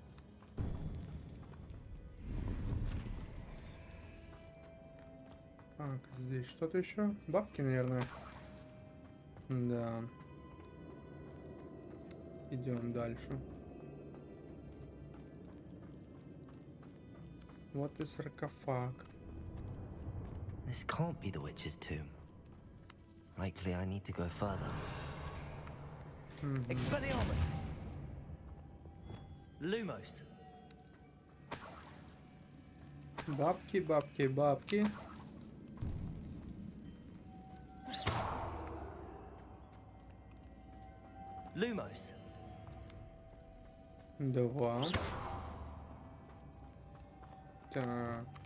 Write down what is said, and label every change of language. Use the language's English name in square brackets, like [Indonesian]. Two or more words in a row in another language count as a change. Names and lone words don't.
[Russian] Так, здесь что-то еще? Бабки, наверное. Да. Идем дальше. Вот и саркофаг. [English] This can't be the witch's tomb. Likely I need to go further. [Russian] Expelliarmus! Lumos! Бабки, бабки, бабки. Lumos! 2. Так.